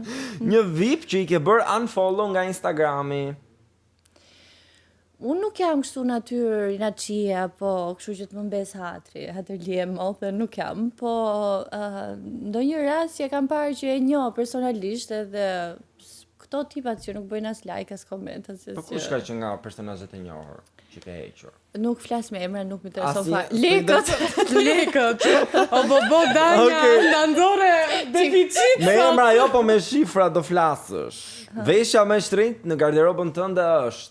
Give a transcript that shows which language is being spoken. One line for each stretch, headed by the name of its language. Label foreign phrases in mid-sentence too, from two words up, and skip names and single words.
Albanian: Një VIP që i ke bërë unfollow nga Instagrami. Unë nuk jam kështu natyrë inatçie, po kështu që të më mbes hatri, hatërlie mothe nuk jam, po ndonjë rast që e kam parë që e njoh personalisht edhe këto tipat që nuk bëjnë as like as koment as Po kush ka që nga personazhet e njohur që ke hequr? Nuk flas me emra, nuk më intereson Asnjë- fare. Lekët. O bo Danja, Okej. na ndore deficit. Me emra jo, po me shifra do flasësh. Veshja më e shtrenjtë në garderobën tënde është